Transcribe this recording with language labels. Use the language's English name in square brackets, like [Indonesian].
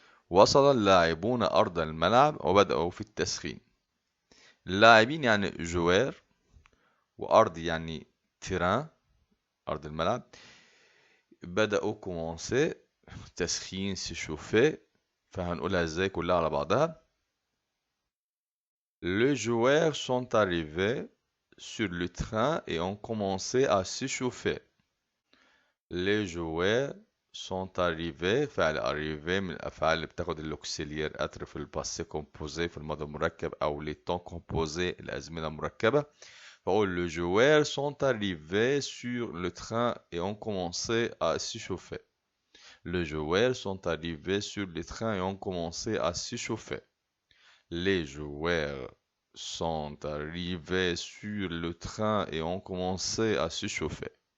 [Arabic] وصل اللاعبون أرض الملعب وبدأوا في التسخين. اللاعبين يعني joueur، وأرض يعني terrain أرض الملعب. بدأوا commencer تسخين s'échauffer. فهنقولها ازاي كلها على بعضها. [French] Les joueurs sont arrivés sur le train et ont commencé à s'échauffer. Les joueurs sont arrivés. [Arabic] فعل arrivé من الأفعال اللي بتاخد الأوكسيليير أتر في الباسé composé في الماضي المركب أو les temps composés الأزمنة المركبة. [French] فأقول les joueurs sont arrivés sur le train et ont commencé à s'échauffer. Les joueurs sont arrivés sur le train et ont commencé à s'échauffer. Les joueurs sont arrivés sur le train et ont commencé à s'échauffer.